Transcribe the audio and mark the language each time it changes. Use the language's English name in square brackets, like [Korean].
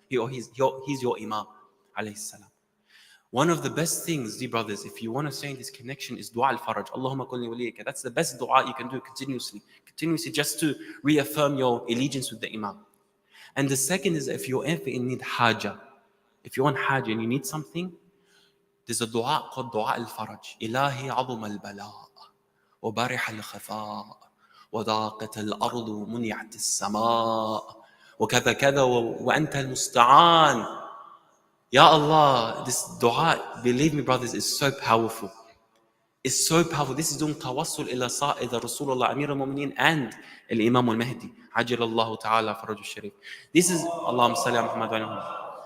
[English] He's your Imam. Alayhi salam. One of the best things, dear brothers, if you want to say this connection, is dua al-faraj. [Arabic] Allahumma kulli waliyaka. [English] That's the best dua you can do continuously. Continuously, just to reaffirm your allegiance with the Imam. And the second is if you're ever in need haja. If you want haja and you need something, there's a dua called dua al-faraj. [Arabic] Ilahi azum al-bala. وبارح الخفاء وضاقت الأرض ومنعت السماء وكذا كذا وأنت المستعان. [English] Ya Allah, this dua, believe me brothers, is so powerful. It's so powerful. This is doing tawassul ila sa'ida Rasulullah Amir al-Mu'mineen and al-Imam al-Mahdi. [Arabic] Ajil Allah ta'ala faraj al-Sharif. [English] This is, [Arabic] Allahumma salli ala Muhammad wa ala Muhammad.